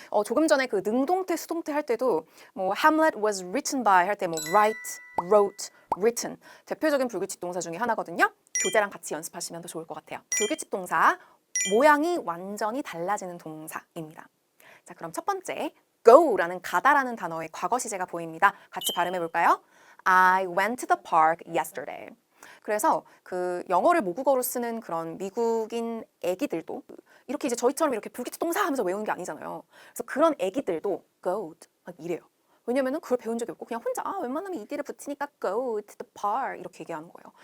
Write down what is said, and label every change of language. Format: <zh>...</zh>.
<ko>조금 전에 그 능동태, 수동태 할 때도 뭐</ko> <en>Hamlet was written by</en> <ko>할 때 뭐 write, wrote, written 대표적인 불규칙 동사 중에 하나거든요. 교재랑 같이 연습하시면 더 좋을 것 같아요. 불규칙 동사, 모양이 완전히 달라지는 동사입니다. 자, 그럼 첫 번째, go라는 가다라는 단어의 과거 시제가 보입니다. 같이 발음해 볼까요?</ko> <en>I went to the park yesterday.</en> <ko>그래서 그 영어를 모국어로 쓰는 그런 미국인 애기들도 이렇게 이제 저희처럼 이렇게 불규칙 동사 하면서 외우는 게 아니잖아요. 그래서 그런 애기들도 go'd 막 이래요. 왜냐면은 그걸 배운 적이 없고 그냥 혼자 웬만하면 ed를 붙이니까</ko> <en>go to the park</en> <ko>이렇게 얘기하는 거예요.</ko>